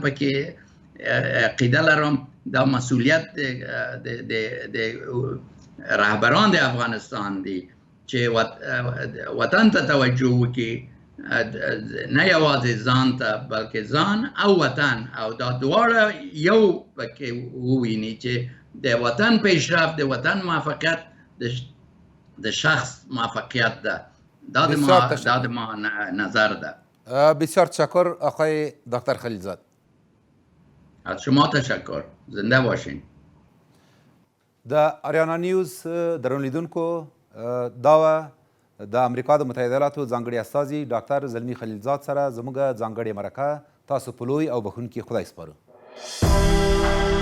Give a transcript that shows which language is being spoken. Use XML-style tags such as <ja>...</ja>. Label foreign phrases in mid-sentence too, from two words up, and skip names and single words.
<ps>پکې عقیده لرم دا مسئولیت د رهبران د افغانستان دی چې وطن ته توجه وکړي نه یوازې ځان ته بلکې ځان او وطن او دا دواړه یو پکې وویني چې د وطن پیشرفت د وطن موفقیت د شخص موفقیت ده دا د ما نظر ده</ps> <fa>بسیار تشکر آقای دکتر خلیلزاد از شما تشکر زنده باشین</fa> <ps>د آریانا نیوز درون لیدونکو دا د امریکا د متحده ایالاتو ځانګړي استازي ډاکټر زلمي خلیلزاد سره زموږ ځانګړې مرکه تاسو په لوی او بخښونکي خدای سپارو</ps>